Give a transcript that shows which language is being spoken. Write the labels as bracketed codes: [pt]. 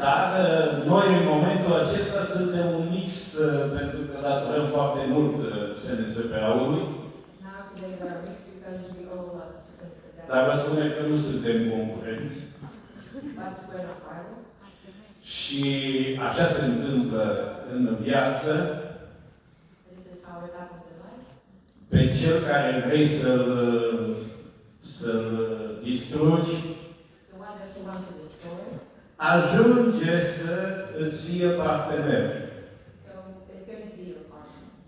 [ro] dar noi în momentul acesta suntem un mix, pentru că datorăm foarte mult SNSP-ului, [en] Now today we are mixed because we owe a lot to SNSP-a. [ro] dar vă spune că nu suntem concurenți. [en] But we're not rivals. [ro] Și așa se întâmplă în viață. [en] This is how it happens in life. [ro] Pe cel care vrei să-l distrugi, [en] The one that you want to destroy. [ro] ajunge să îți fie partener. [en] So it's going to be your partner.